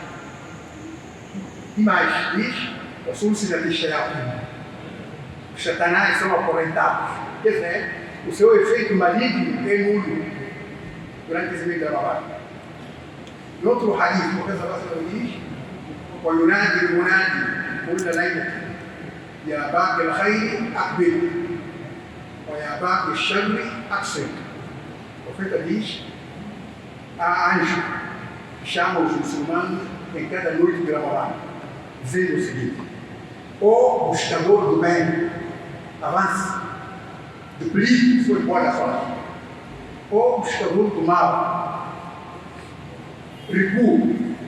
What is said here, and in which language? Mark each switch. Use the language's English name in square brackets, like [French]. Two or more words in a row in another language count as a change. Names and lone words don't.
[Portuguese] E mais, diz, a solução da Shayatin. Os satanás são acorrentados. Quer dizer, o seu efeito maligno é nulo durante esse mês de Ramadã. No outro hadith, o professor Rasul diz: [Arabic] وينادي المنادي كل ليلة يا باب الخير أقبل ويا باب الشر أقصر. [Portuguese] O profeta diz: há anjo que chama os muçulmanos em cada noite de Ramadã, dizendo o seguinte: ó buscador do bem, avance, duplique suas boas ações. Ó buscador do mal, recua.